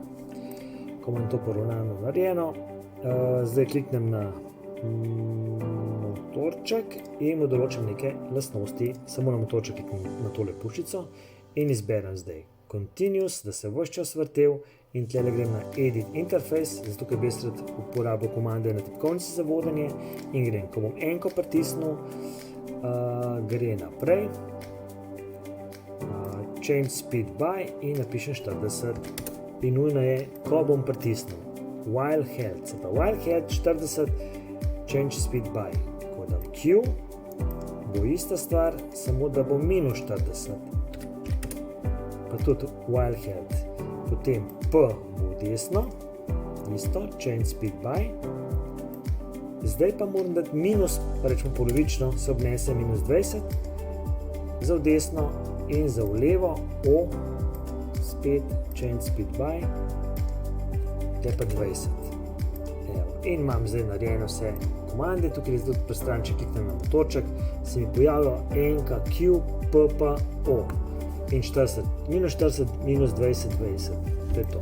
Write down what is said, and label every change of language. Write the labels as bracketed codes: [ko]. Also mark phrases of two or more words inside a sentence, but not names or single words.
[sl] Ko imam to poravnano narejeno, zdaj kliknem na motorček in mu določim neke lastnosti, samo na motorček kliknem na tole puščico in izberem zdaj Continuous, da se ves čas vrtel in tlele grem na [en] Edit Interface, [sl] zato ker bi jaz uporabil komande na tipkovnici za vodenje in grem, ko bom enko pritisnil, gre naprej, [en] Change Speed by [sl] in napišem 40 in nujno je, ko bom pritisnil [en] While held, [sl] se pa [en] while held 40, change speed by. [sl] Ko dam Q, bo ista stvar, samo da bo minus 40. Pa tudi [en] while held. [sl] Potem P bo desno, isto, [en] change speed by. [sl] Zdaj pa moram dati minus, pa rečemo polovično, se obnese minus 20. Za v desno in za v levo, O, spet [en] change speed by. [sl] Te pa 20. In imam zdaj narejeno vse komande, tukaj je tudi pristran, če kliknem na motorček, se mi pojavlja enka Q, P, P, O in 40, minus 40, minus 20, 20. To je to.